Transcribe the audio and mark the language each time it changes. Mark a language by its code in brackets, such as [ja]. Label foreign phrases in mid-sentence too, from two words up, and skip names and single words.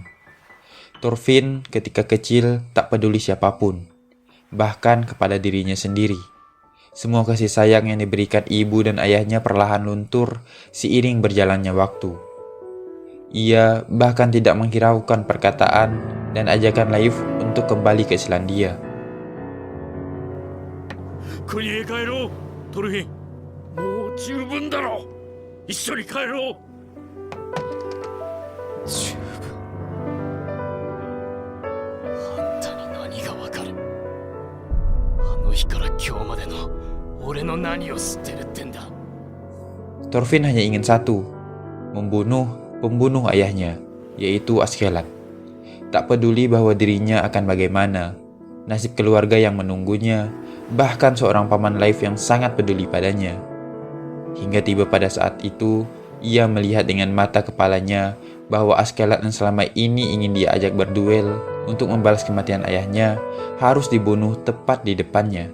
[id] Thorfinn ketika kecil tak peduli siapapun, bahkan kepada dirinya sendiri. Semua kasih sayang yang diberikan ibu dan ayahnya perlahan luntur seiring berjalannya waktu. Ia bahkan tidak menghiraukan perkataan dan ajakan Leif untuk kembali ke Islandia. [ja] 国へ帰ろう、トルフィン。もう十分だろう。一緒に帰ろう。十分。あんたに何がわかる。あの日から今日までの俺の何を知ってるってんだ。 [id] Thorfinn hanya ingin satu, membunuh pembunuh ayahnya, yaitu Askeladd. Tak peduli bahwa dirinya akan bagaimana, nasib keluarga yang menunggunya, bahkan seorang paman Leif yang sangat peduli padanya. Hingga tiba pada saat itu, ia melihat dengan mata kepalanya bahwa Askeladd yang selama ini ingin dia ajak berduel untuk membalas kematian ayahnya harus dibunuh tepat di depannya.